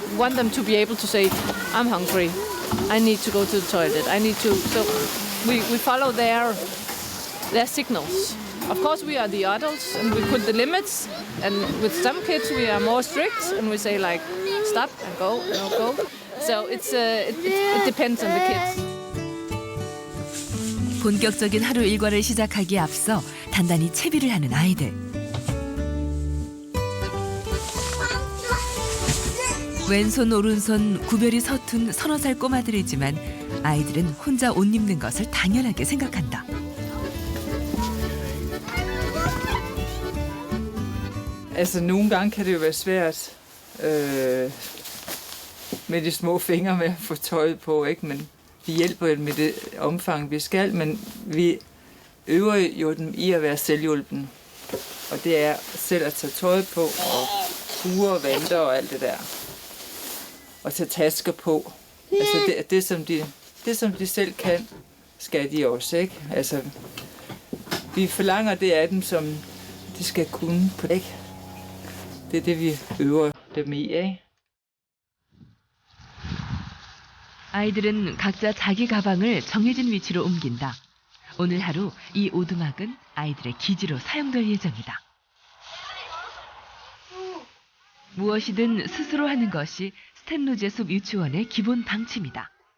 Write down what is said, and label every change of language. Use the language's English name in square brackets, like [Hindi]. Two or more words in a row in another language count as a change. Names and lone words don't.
[English] We want them to be able to say, I'm hungry, I need to go to the toilet, I need to. So we follow their signals. Of course, we are the adults and we put the limits. And with some kids, we are more strict and we say like, stop and go, and go. So it depends on the kids. [Korean] 본격적인 하루 일과를 시작하기에 앞서 단단히 채비를 하는 아이들. 왼손 오른손 구별이 서툰 서너 살 꼬마들이지만 아이들은 혼자 옷 입는 것을 당연하게 생각한다. [Danish] Altså nogle gange kan det jo være svært med de små fingre med at få tøjet på, ikke? Men vi hjælper med det omfang vi skal, men vi øver jo dem i at være selvhjulpen. Og det er selv at tage tøjet på og ture og vanter og alt det der. Og tage tasker på. Altså det som de selv kan, skal de også, ikke? Altså vi forlanger det af dem, som de skal kunne på det, ikke? Det er det vi øver dem i, ikke? [Korean] 아이들은 각자 자기 가방을 정해진 위치로 옮긴다. 오늘 하루 이 오두막은 아이들의 기지로 사용될 예정이다. 무엇이든 스스로 하는 것이 스탠루제 숲 유치원의 기본 방침이다.